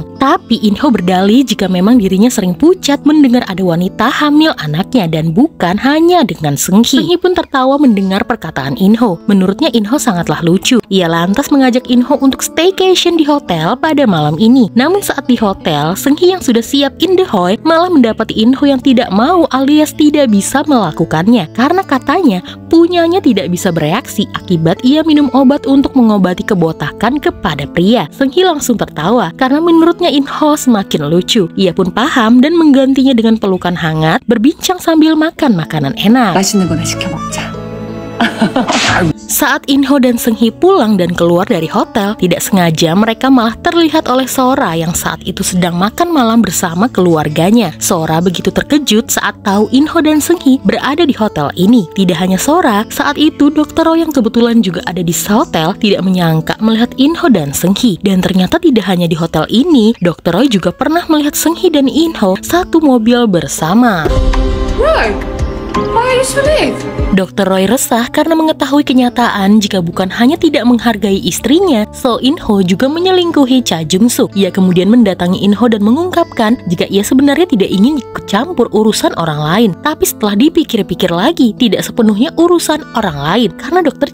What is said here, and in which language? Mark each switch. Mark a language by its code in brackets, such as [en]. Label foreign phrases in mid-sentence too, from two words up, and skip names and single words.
[id] Tapi In-ho berdalih jika memang dirinya sering pucat mendengar ada wanita hamil anaknya dan bukan hanya dengan Seung-hee. Seung-hee pun tertawa mendengar perkataan In-ho. Menurutnya In-ho sangatlah lucu. Ia lantas mengajak In-ho untuk staycation di hotel pada malam ini. Namun saat di hotel, Seung-hee yang sudah siap [en] in the hoy [id] malah mendapati In-ho yang tidak mau alias tidak bisa melakukannya. Karena katanya punyanya tidak bisa bereaksi akibat ia minum obat untuk mengobati kebotakan kepada pria. Seung-hee langsung tertawa karena menurutnya In-ho semakin lucu. Ia pun paham dan menggantinya dengan pelukan hangat, berbincang sambil makan makanan enak. [ko] 맛있는 거나 시켜 먹자. [id] Saat In-ho dan Seung-hee pulang dan keluar dari hotel, tidak sengaja mereka malah terlihat oleh Sora yang saat itu sedang makan malam bersama keluarganya. Sora begitu terkejut saat tahu In-ho dan Seung-hee berada di hotel ini. Tidak hanya Sora, saat itu Dr. Roy yang kebetulan juga ada di hotel tidak menyangka melihat In-ho dan Seung-hee. Dan ternyata tidak hanya di hotel ini, Dr. Roy juga pernah melihat Seung-hee dan In-ho satu mobil bersama. [en] Roy, why are you so late? [id] Dr. Roy resah karena mengetahui kenyataan jika bukan hanya tidak menghargai istrinya, So In-ho juga menyelingkuhi Cha Jung-suk. Ia kemudian mendatangi In-ho dan mengungkapkan jika ia sebenarnya tidak ingin ikut campur urusan orang lain. Tapi setelah dipikir-pikir lagi, tidak sepenuhnya urusan orang lain karena Dr.